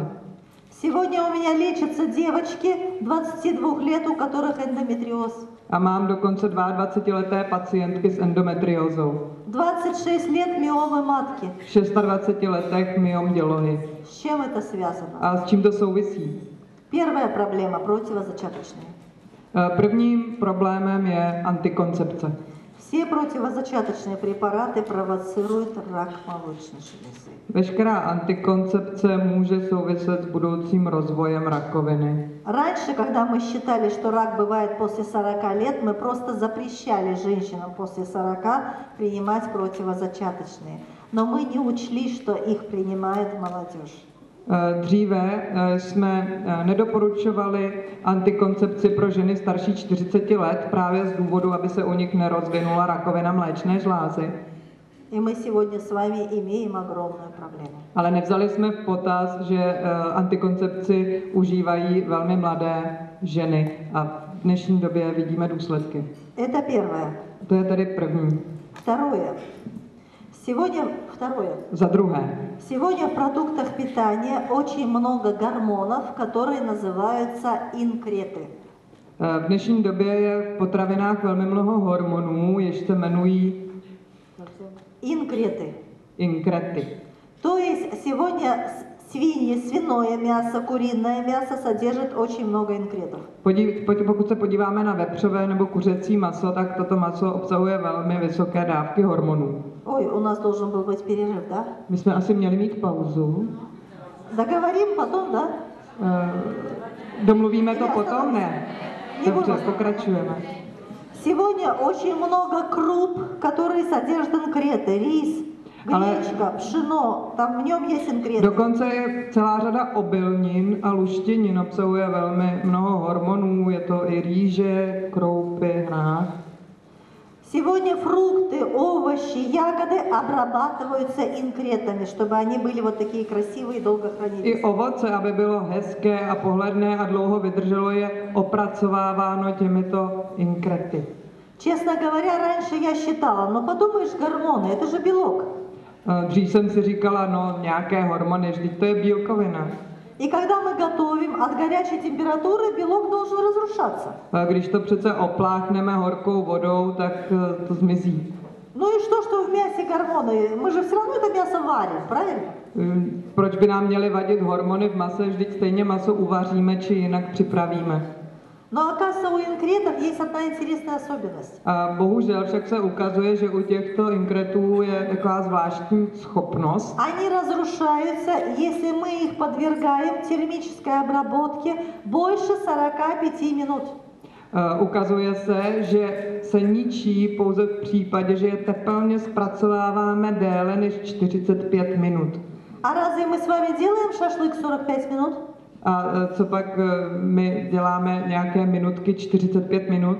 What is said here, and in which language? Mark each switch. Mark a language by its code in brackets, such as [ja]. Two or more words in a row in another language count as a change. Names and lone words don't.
[ru] Сегодня у меня лечатся девочки 22 лет, у которых эндометриоз. [cs] A mám dokonce 22leté pacientky s endometriózou. [ru] 26 лет миомы матки. [cs] V 26 letech myom dělohy. [ru] С чем это связано? [cs] A s čím to souvisí? [ru] Первая проблема – противозачаточная. [cs] Prvním problémem je antikoncepce. [ru] Все противозачаточные препараты провоцируют рак молочной железы. [cs] Veškerá antikoncepce může souviset s budoucím rozvojem rakoviny. [ru] Раньше, когда мы считали, что рак бывает после 40 лет, мы просто запрещали женщинам после 40 принимать противозачаточные. Но мы не учли, что их принимает молодежь. [cs] Dříve jsme nedoporučovali antikoncepci pro ženy starší 40 let právě z důvodu, aby se u nich nerozvinula rakovina mléčné žlázy. [ru] И мы сегодня с вами имеем огромную проблему. [cs] Ale nevzali jsme v potaz, že antikoncepci užívají velmi mladé ženy a v dnešní době vidíme důsledky. [ru] Это первое. [cs] To je tedy první. [ru] Второе. [cs] Za druhé. [ru] Сегодня в продуктах питания очень много гормонов, которые называются инкреты. [cs] V dnešní době je v potravinách velmi mnoho hormonů, jež se jmenují [ru] Инкреты. [cs] inkrety. [ru] То есть сегодня свиньи, свиное мясо, куриное мясо содержит очень много инкретов. [cs] Pokud se podíváme na vepřové nebo kuřecí maso, tak toto maso obsahuje velmi vysoké dávky hormonů. [ru] Ой, у нас должен был быть перерыв, да? [cs] My jsme asi měli mít pauzu. [ru] Договорим потом, да? [cs] Domluvíme to potom? Ne. Dobře, pokračujeme. [ru] Сегодня очень много круп, которые содержат инкреты. Рис, гречка, пшено, там в нем есть инкреты. [cs] Dokonce je celá řada obilnin a luštěnin, obsahuje velmi mnoho hormonů, je to i rýže, kroupy, hrách. [ru] Сегодня фрукты, овощи, ягоды обрабатываются инкретами, чтобы они были вот такие красивые и долго хранились. [cs] I ovoce, aby bylo hezké a pohledné a dlouho vydrželo, je opracováváno těmito inkrety. [ru] Честно говоря, раньше я считала, ну подумаешь, гормоны, это же белок. [cs] Dřív jsem si říkala, no nějaké hormony, vždyť to je bílkovina. [ru] И когда мы готовим от горячей температуры, белок должен разрушаться. [cs] Když to přece opláchneme horkou vodou, tak to zmizí. [ru] Ну и что в мясе гормоны? Мы же все равно это мясо варим, правильно? [cs] Proč by nám měly vadit hormony v mase, vždyť stejně maso uvaříme či jinak připravíme. [ru] Но оказывается, у инкретов есть одна интересная особенность. [cs] A bohužel však se ukazuje, že u těchto inkretů je taková zvláštní schopnost. [ru] Они разрушаются, если мы их подвергаем термической обработке больше 45 минут. [cs] Ukazuje se, že se ničí pouze v případě, že je tepelně zpracováváme déle než 45 minut. [ru] А разве мы с вами делаем шашлык 45 минут? [cs] A co pak my děláme nějaké minutky, 45 minut?